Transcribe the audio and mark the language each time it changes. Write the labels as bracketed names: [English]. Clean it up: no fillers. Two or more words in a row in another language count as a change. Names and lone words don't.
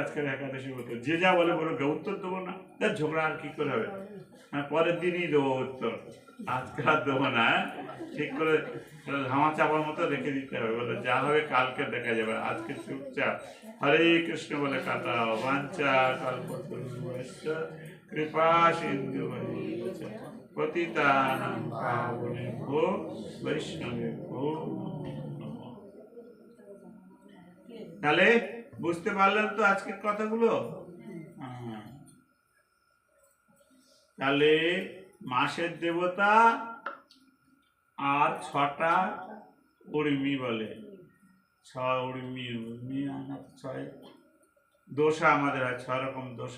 [Bangla] আজকের একাদশী মতো যে যা বলে বলবে, উত্তর দেবো না, ঝগড়া আর কি করে হবে। হ্যাঁ, পরের দিনই দেবো উত্তর, আজকে আর দেবো না। ঠিক করে ধামা চাপার মতো রেখে দিতে হবে, বলে যা হবে কালকে দেখা যাবে, আজকে চুপচাপ হরে কৃষ্ণ বলে কাটাও। [Sanskrit] वाञ्छा कल्पतरुभ्यश्च कृपा सिन्धु पतितानां पावनेभ्यो वैष्णवेभ्यो नमो। [Bangla] তাহলে বুঝতে পারলেন তো আজকের কথাগুলো? হ্যাঁ। তাহলে মাসের দেবতা আর 6টা উর্মি বলে, 6 উর্মি, উর্মি আমার 6 দোষা আমাদের হয়, 6 রকম দোষা।